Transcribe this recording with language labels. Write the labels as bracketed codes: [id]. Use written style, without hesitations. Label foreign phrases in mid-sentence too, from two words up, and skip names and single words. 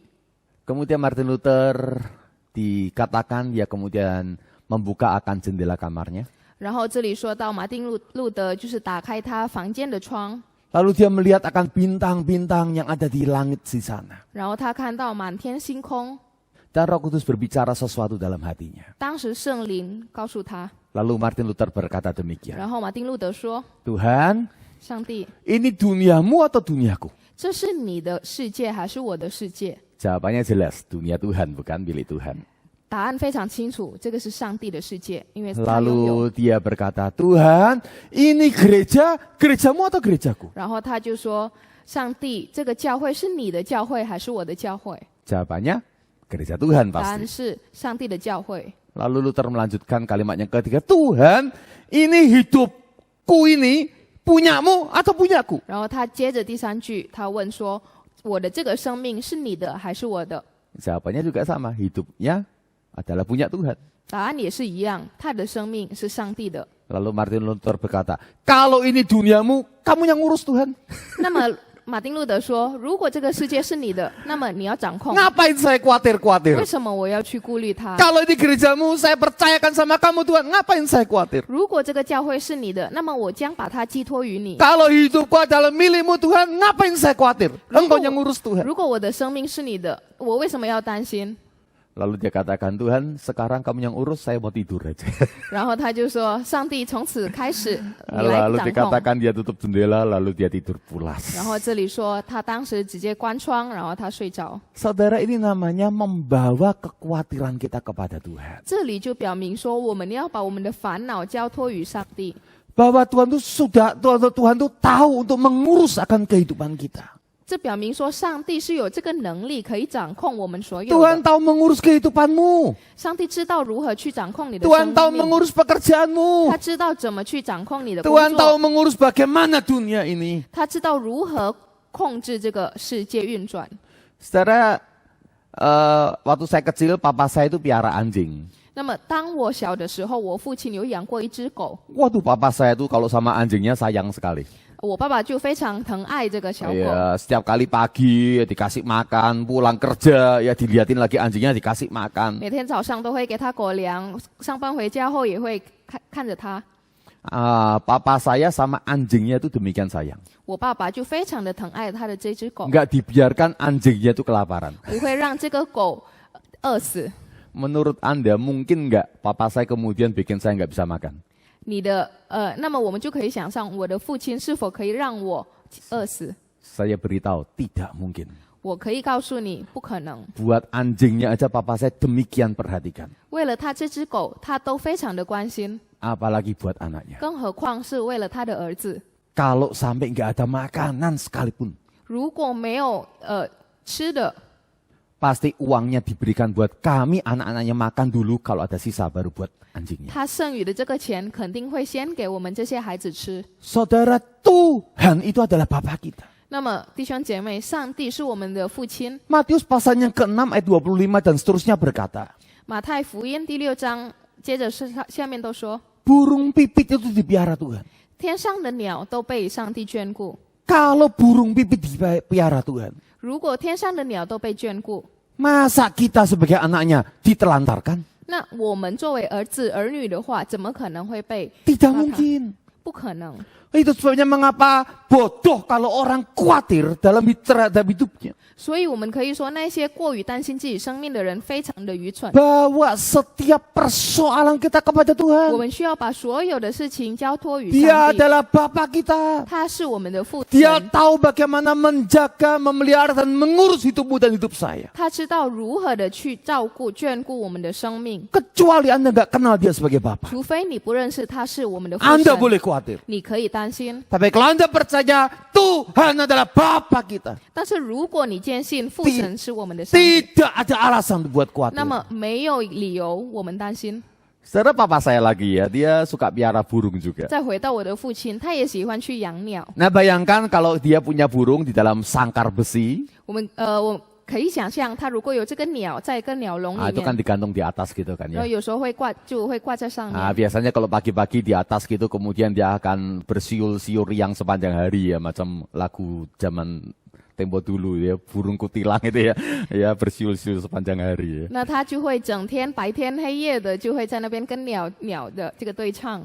[id] Kemudian Martin Luther dikatakan dia kemudian membuka akan jendela kamarnya. [zh] 然后这里说到马丁路德就是打开他房间的窗， [id] Lalu dia melihat akan bintang-bintang yang ada di langit di sana. [zh] 然后他看到满天星空。 [id] Dan Roh Kudus berbicara sesuatu dalam hatinya. [zh] 当时圣灵告诉他， [id] Lalu Martin Luther berkata demikian. [zh] 然后马丁路德说 [id] Tuhan, [zh] 上帝， [id] ini duniamu atau duniaku? [zh] 这是你的世界还是我的世界？ [id] Jawabannya jelas, dunia Tuhan bukan milik Tuhan. [zh] 答案非常清楚，这个是上帝的世界，因为他拥有。 [id] Lalu dia berkata, Tuhan, ini gerejamu atau gerejaku? [zh] 然后他就说，上帝，这个教会是你的教会还是我的教会？ [id] Jawabannya, gereja Tuhan [zh] 答案 [id] pasti. [zh] 是上帝的教会。 [id] Lalu Luther melanjutkan kalimatnya ketiga, Tuhan, ini hidupku ini punyamu atau punyaku? [zh] 然后他接着第3句，他问说：“我的这个生命是你的还是我的？” [id] Jawabannya juga sama, hidupnya adalah punya Tuhan. [zh] 答案也是一样，他的生命是上帝的。 [id] Lalu Martin Luther berkata, kalau ini duniamu, kamu yang ngurus Tuhan. [zh] 那么马丁路德说：“如果这个世界是你的，那么你要掌控。 [id] Ngapain saya [zh] 为 [id] khawatir-khawatir? [zh] 什么我要去顾虑它？ [id] Kalau ini gerejamu, saya percayakan sama kamu Tuhan. Ngapain saya khawatir? [zh] 如果这个教会是你的，那么我将把它寄托于你。 [id] Kalau hidupku adalah milikmu Tuhan, ngapain saya khawatir? Engkau yang ngurus Tuhan. [zh] 如果我的生命是你的，我为什么要担心？” [id] Lalu dia katakan, Tuhan sekarang kamu yang urus, saya mau tidur aja. [zh] 然后他就说：“上帝，从此开始你来 [id] Lalu [zh] 掌控。” [id] dikatakan dia tutup jendela, lalu dia tidur pulas. [zh] 然后这里说他当时直接关窗，然后他睡着。 [id] Saudara, ini namanya membawa kekhawatiran kita kepada Tuhan. [zh] 这里就表明说，我们要把我们的烦恼交托于上帝， [id] Bahwa Tuhan itu tahu untuk mengurus akan kehidupan kita. [zh] 这表明说上帝是有这个能力可以掌控我们所有 [id] Tuhan [zh] 的。 [id] tahu mengurus kehidupanmu. [zh] 上帝知道如何去掌控你的 [id] Tuhan [zh] 生 [id] tahu [zh] 命， [id] mengurus pekerjaanmu. [zh] 他知道怎么去掌控你的工 [id] Tuhan tahu [zh] 作， [id] mengurus bagaimana dunia ini. [zh] 他知道如何控制这个世界运转。 [id] Saudara, waktu saya kecil, papa saya itu piara anjing. [zh] 那么当我小的时候，我父亲有养过一只狗， [id] Waduh, papa saya itu kalau sama anjingnya sayang sekali. [zh] 我爸爸就非常疼爱这个小狗。 [id] Ya, setiap kali pagi ya dikasih makan, pulang kerja ya dilihatin lagi anjingnya dikasih makan. [zh] 每天早上都会给它狗粮，上班回家后也会看着它。 [id] Papa saya sama anjingnya itu demikian sayang. [zh] 我爸爸就非常的疼爱他的这只狗， [id] Enggak dibiarkan anjingnya itu kelaparan. [zh] 不会让这个狗饿死。 [id] Menurut Anda mungkin enggak papa saya kemudian bikin saya enggak bisa makan? [zh] 你的那么我们就可以想象，我的父亲是否可以让我饿死？ [id] Saya beritahu tidak mungkin. [zh] 我可以告诉你，不可能。 [id] Buat anjingnya aja papa saya demikian perhatikan. [zh] 为了他这只狗，他都非常的关心， [id] Apalagi buat anaknya. [zh] 更何况是为了他的儿子。 [id] Kalau sampai enggak ada makanan sekalipun, [zh] 如果没有吃的， [id] pasti uangnya diberikan buat kami anak-anaknya makan dulu, kalau ada sisa baru buat anjingnya. [zh] 他剩余的这个钱肯定会先给我们这些孩子吃。 [id] Saudara, Tuhan itu adalah Bapa kita. [zh] 那么弟兄姐妹，上帝是我们的父亲。 [id] Matius pasal yang ke-6 ayat 25 dan seterusnya berkata, [zh] 马太福音第6章，接着是下面都说， [id] burung pipit itu dipiara Tuhan. [zh] 天上的鸟都被上帝眷顾。 [id] Kalau burung pipit dipiara Tuhan, [zh] 如果天上的鸟都被眷顾， [id] masa kita sebagai anaknya ditelantarkan? [zh] 那我们作为儿子儿女的话，怎么可能会被 [id] Tidak [zh] 糟蹋？ [id] mungkin. [zh] 不可能。 [id] Itu sebabnya mengapa bodoh kalau orang khawatir dalam hidupnya. [zh] 所以我们可以说，那些过于担心自己生命的人非常的愚蠢。 [id] Bawa setiap persoalan kita kepada [zh] 我 [id] Tuhan. [zh] 们需要把所有的事情交托于 [id] Dia [zh] 上帝， [id] adalah Bapa kita. [zh] 他是我们的父 [id] Dia [zh] 神， [id] tahu bagaimana menjaga, memelihara, dan mengurus hidupmu dan hidup saya. [zh] 他知道如何的去照顾、眷顾我们的生命。 [id] Kecuali Anda nggak kenal dia sebagai Bapa. [zh] 除非你不认识他是我们的父 [id] Anda [zh] 神， [id] boleh khawatir. [zh] 你可以担心。 [id] Tapi kalau Anda percaya Tuhan adalah Bapa kita, [zh] 但是如果你坚信父神是我们的上帝， [id] tidak ada alasan buat [zh] 那 [id] khawatir. [zh] 么没有理由我们担心。 [id] Saudara, papa saya lagi ya, dia suka piara burung juga. [zh] 再回到我的父亲，他也喜欢去养鸟。 [id] Nah, bayangkan kalau dia punya burung di dalam sangkar besi, [zh] 我可以想象，他如果有这个鸟在一个鸟笼里 [id] itu kan [zh] 面， [id] digantung di atas gitu kan [zh] 然后 [id] ya. [zh] 有时候会挂在上 [id] Nah, [zh] 面。 [id] biasanya kalau pagi-pagi di atas gitu, kemudian dia akan bersiul-siul riang sepanjang hari ya, macam lagu zaman tempo dulu ya, burung kutilang itu ya, ya bersiul-siul sepanjang hari ya. [zh] 那他就会整天白天黑夜的就会在那边跟鸟的这个对唱。